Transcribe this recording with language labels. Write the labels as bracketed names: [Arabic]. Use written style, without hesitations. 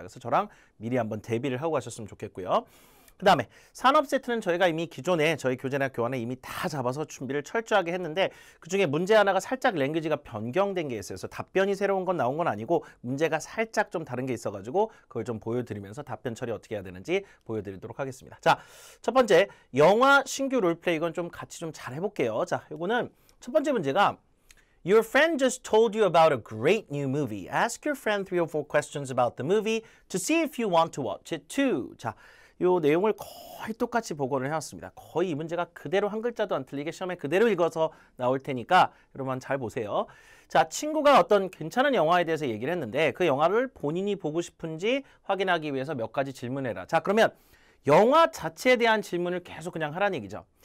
[Korean] 그래서 저랑 미리 한번 대비를 하고 가셨으면 좋겠고요. 그 다음에 산업 세트는 저희가 이미 기존에 저희 교재나 교환에 이미 다 잡아서 준비를 철저하게 했는데 그중에 문제 하나가 살짝 랭귀지가 변경된 게 있어요. 그래서 답변이 새로운 건 나온 건 아니고 문제가 살짝 좀 다른 게 있어가지고 그걸 좀 보여드리면서 답변 처리 어떻게 해야 되는지 보여드리도록 하겠습니다. 자, 첫 번째 영화 신규 롤플레이 이건 좀 같이 좀 잘 해볼게요. 자, 이거는 첫 번째 문제가 [English] Your friend just told you about a great new movie. Ask your friend 3 or 4 questions about the movie to see if you want to watch it too. [Korean] 자, 요 내용을 거의 똑같이 복원을 해왔습니다. 거의 이 문제가 그대로 한 글자도 안 틀리게 시험에 그대로 읽어서 나올 테니까 여러분 잘 보세요. 자, 친구가 어떤 괜찮은 영화에 대해서 얘기를 했는데 그 영화를 본인이 보고 싶은지 확인하기 위해서 몇 가지 질문해라. 자, 그러면 영화 자체에 대한 질문을 계속 그냥 하라는 얘기죠.